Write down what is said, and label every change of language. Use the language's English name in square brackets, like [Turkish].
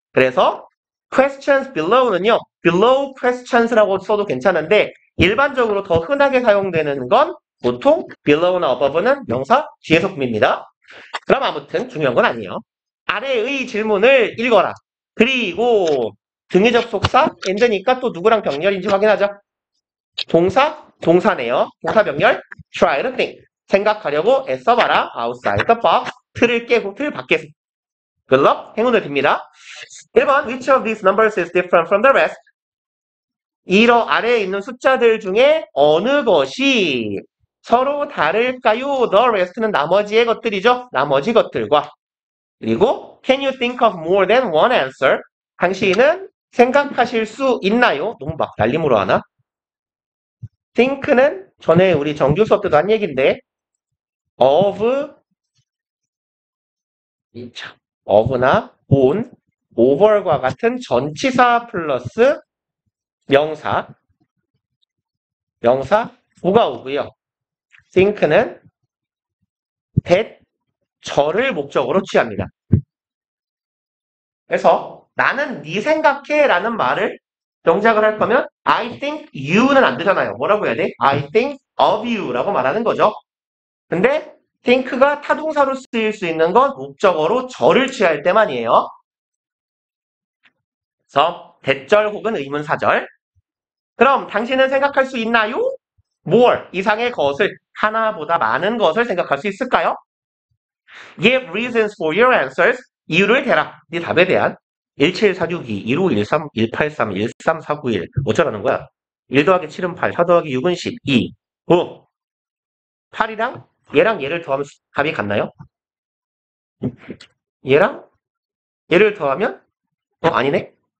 [Korean] 그래서 [English] questions below [Korean] 는요. [English] below questions [Korean] 라고 써도 괜찮은데 일반적으로 더 흔하게 사용되는 건 보통 below나 above는 명사 뒤에서 꾸밉니다. 그럼 아무튼 중요한 건 아니에요. 아래의 질문을 읽어라. 그리고 등의 접속사 and니까 또 누구랑 병렬인지 확인하자. 동사, 동사네요. 동사 병렬 [English] try to think. [Korean] 생각하려고 애써봐라. [English] outside the box. [Korean] 틀을 깨고 틀 밖에서. [English] good luck. [Korean] 행운을 빕니다. [English] 1번 which of these numbers is different from the rest? [Korean] 이러 아래에 있는 숫자들 중에 어느 것이 서로 다를까요? The rest는 나머지의 것들이죠. 나머지 것들과. 그리고 [English] can you think of more than one answer? [Korean] 당신은 생각하실 수 있나요? 너무 막 날림으로 하나? think는 전에 우리 정규 수업 때도 한 얘기인데 of, of나 on, over과 같은 전치사 플러스 명사 부가 오고요. think는 that, 저를 목적으로 취합니다. 그래서 나는 네 생각해 라는 말을 정작을 할 거면 [English] I think you [Korean] 는 안 되잖아요. 뭐라고 해야 돼? [English] I think of you [Korean] 라고 말하는 거죠. 근데 think가 타동사로 쓰일 수 있는 건 목적어로 저를 취할 때만이에요. 그래서 대절 혹은 의문사절. 그럼 당신은 생각할 수 있나요? more 이상의 것을 하나보다 많은 것을 생각할 수 있을까요? [English] Give reasons for your answers. [Korean] 이유를 대라. 네 답에 대한 17462, 1513, 183, 13491 어쩌라는 거야? 1 더하기 7은 8, 4 더하기 6은 12, 9. 8이랑 얘랑 얘를 더하면 답이 같나요? 얘랑 얘를 더하면 아니네.